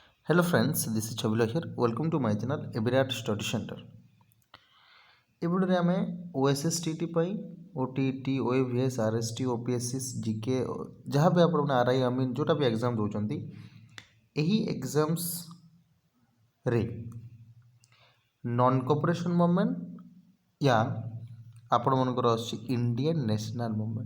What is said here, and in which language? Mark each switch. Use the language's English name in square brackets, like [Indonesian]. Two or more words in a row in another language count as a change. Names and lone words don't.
[English] Hello friends, this is Chabila here. Welcome to my channel Ebirat Study Center. [Odia] ଏ ଭିଡ଼ିଓରେ ଆମେ OSSTT ପାଇଁ OTT, OAVS, RST, OPSC, GK ଯାହା ବି ଆପଣମାନେ RI ଆମିନ୍ ଯେଉଁଟା ବି ଏକ୍ଜାମ୍ ଦେଉଛନ୍ତି ଏହି ଏକ୍ଜାମ୍ସରେ [English] non cooperation movement [Odia] ୟା ଆପଣମାନଙ୍କର ଅଛି [English] Indian national movement.